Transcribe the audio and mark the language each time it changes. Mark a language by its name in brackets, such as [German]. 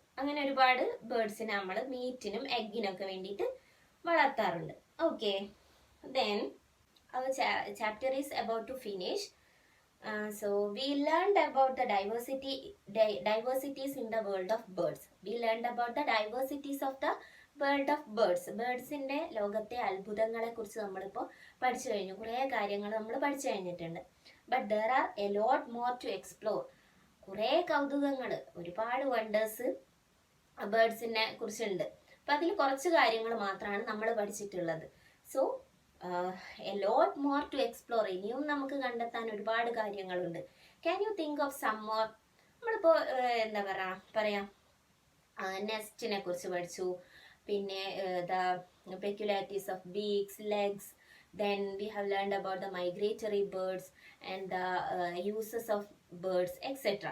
[Malayalam] അങ്ങനെ ഒരുപാട് ബേർഡ്സിനെ നമ്മൾ മീറ്റിനും എഗ്ഗിനൊക്കെ വേണ്ടിയിട്ട് വളർത്താറുണ്ട്. [English] Okay, then our chapter is about to finish. So we learned about the diversities in the world of birds. We learned about the diversities of the world of birds. [Malayalam] ബേർഡ്സിൻ്റെ ലോകത്തെ അത്ഭുതങ്ങളെ കുറിച്ച് നമ്മളിപ്പോൾ പഠിച്ചു കഴിഞ്ഞു. കുറേ കാര്യങ്ങൾ നമ്മൾ പഠിച്ചു കഴിഞ്ഞിട്ടുണ്ട്. [English] But there are a lot more to explore. [Malayalam] കുറേ കൗതുകങ്ങൾ, ഒരുപാട് വണ്ടേഴ്സ് ബേർഡ്സിനെ കുറിച്ചുണ്ട്. അപ്പം അതിൽ കുറച്ച് കാര്യങ്ങൾ മാത്രമാണ് നമ്മൾ പഠിച്ചിട്ടുള്ളത്. [English] So a lot more to explore. [Malayalam] ഇനിയും നമുക്ക് കണ്ടെത്താൻ ഒരുപാട് കാര്യങ്ങളുണ്ട്. [English] Can you think of some more? [Malayalam] നമ്മളിപ്പോൾ എന്താ പറയാ നെസ്റ്റിനെ കുറിച്ച് പഠിച്ചു, പിന്നെ [English] The peculiarities of beaks, legs. Then we have learned about the migratory birds and the uses of birds, etc.